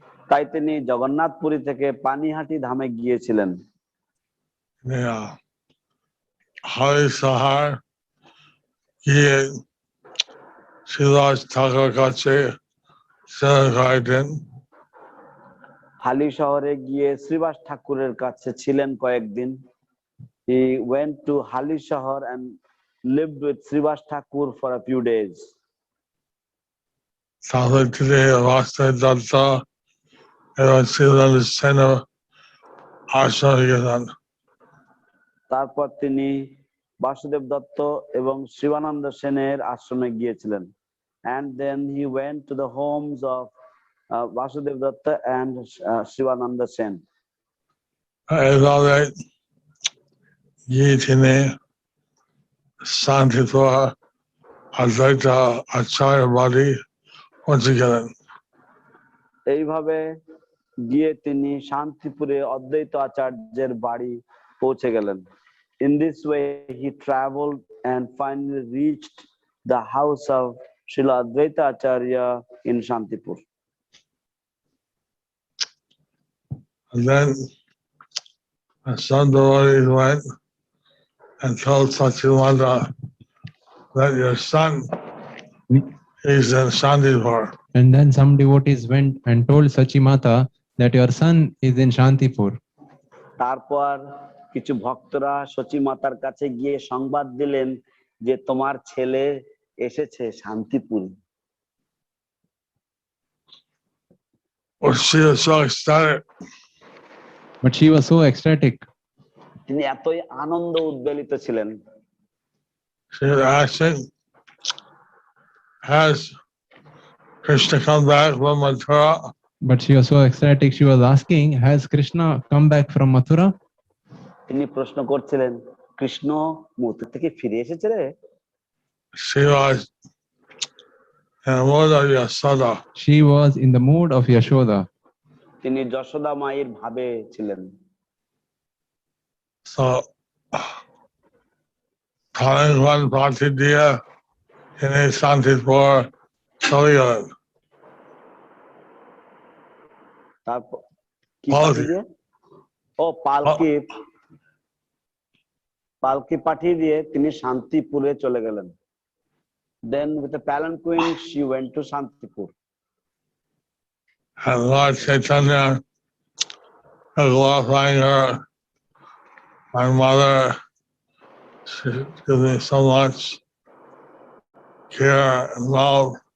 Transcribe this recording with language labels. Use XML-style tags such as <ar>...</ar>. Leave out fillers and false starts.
<bn>তাই তিনি জগন্নাথপুরী থেকে পানিহাটি ধামে গিয়েছিলেন। Yeah. Hari Sahar, গিয়ে শ্রীদাস ঠাকুর কাছে কয়েকদিন। হালি শহরে গিয়ে শ্রীবাস ঠাকুরের কাছে ছিলেন কয়েকদিন।</bn> <en>He went to Hali Shahar and lived with Srivas Thakur for a few days.</en> <bn>তারপর তিনি বাসুদেব দত্ত এবং শ্রীদাস সেনের আশ্রমে গেলেন। তারপর তিনি বাসুদেব দত্ত এবং শিবানন্দ সেনের আশ্রমে গিয়েছিলেন।</bn> <en>And then he went to the homes of Vasudev Datta and Shivananda Sen.</en> <bn>এইভাবে গিয়ে তিনি শান্তিপুর অদ্বৈত আচার্য বাড়ি পৌঁছে গেলেন। এইভাবে গিয়ে তিনি শান্তিপুরে অদ্বৈত আচার্যের বাড়ি পৌঁছে গেলেন।</bn> <en>In this way he traveled and finally reached the house of Srila Advaita Acharya in Shantipur. And then some devotees went and told Sachidananda that your son is in Shantipur. And then some devotees went and told Sachimata that your son is in Shantipur.</en> <bn>তারপর কিছু ভক্তরা সচী মাতার কাছে গিয়ে সংবাদ দিলেন যে তোমার ছেলে এসেছে শান্তিপুরে।</bn> <en>Well, she was so ecstatic. But she was so ecstatic.</en> <bn>তিনি এতই আনন্দ উদ্বেলিত ছিলেন,</bn> <en>She was asking, has Krishna come back from Mathura? But she was so ecstatic. She was asking, has Krishna come back from Mathura?</en> <bn>তিনি প্রশ্ন করছিলেন, কৃষ্ণ মথুরা থেকে ফিরে এসেছে রে?</bn> <en>She was in the mood of Yasoda. She was in the mood of Yashoda.</en> <bn>তিনি যশোদা মায়ের ভাবে ছিলেন।</bn> <en>So, calling one party dear in a Shantipur, Soligan.</en> <bn>তারপর কি পালকি। পাঠিয়ে দিয়ে? ও পালকি পাঠিয়ে দিয়ে তিনি শান্তিপুরে চলে গেলেন।</bn> <en>Then with a palanquin she went to Shantipur. And Lord Chaitanya glorifying her. My mother, she gives me so much care and love.</en>